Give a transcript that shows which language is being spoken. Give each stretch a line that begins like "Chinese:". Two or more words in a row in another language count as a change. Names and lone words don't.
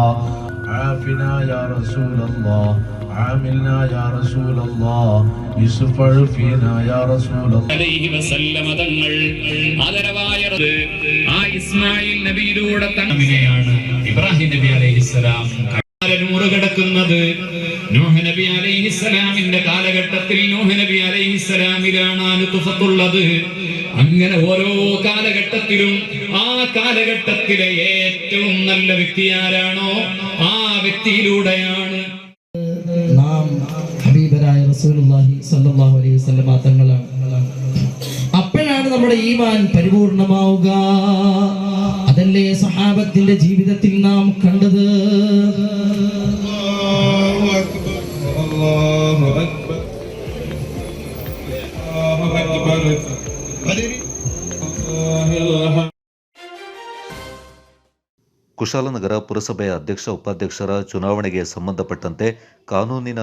Arabic: عافنا يا رسول الله، عاملنا يا رسول الله، يشفع فينا يا رسول الله. عليه وسلم
Malayalam: തങ്ങൾ ആദരവായ ഇസ്മായിൽ നബിയിലൂടെ തങ്ങനെയാണ് ഇബ്രാഹിം നബി അലൈഹിസ്സലാം നൂറ് കിടക്കുന്നത്. നൂഹ് നബി അലൈഹിസ്സലാമിന്റെ കാലഘട്ടത്തിൽ നൂഹ് നബി അലൈഹിസ്സലാമിലാണ് നുത്ഫത്തുള്ളത്. അങ്ങനെ ഓരോ കാലഘട്ടത്തിലും ആ കാലഘട്ടത്തിലെ ഏറ്റവും നല്ല വ്യക്തി ആരാണോ ആ വ്യക്തിയിലൂടെയാണ് നാം ഹബീബരായ
Arabic: رسول الله صلى الله عليه وسلم
Malayalam: തങ്ങളാണ്. അപ്പോഴാണ് നമ്മുടെ ഈമാൻ പരിപൂർണമാവുക. അതല്ലേ സഹാബത്തിന്റെ ജീവിതത്തിൽ നാം കണ്ടത്.
Kannada: ಕುಶಾಲನಗರ ಪುರಸಭೆಯ ಅಧ್ಯಕ್ಷ ಉಪಾಧ್ಯಕ್ಷರ ಚುನಾವಣೆಗೆ ಸಂಬಂಧಪಟ್ಟಂತೆ ಕಾನೂನಿನ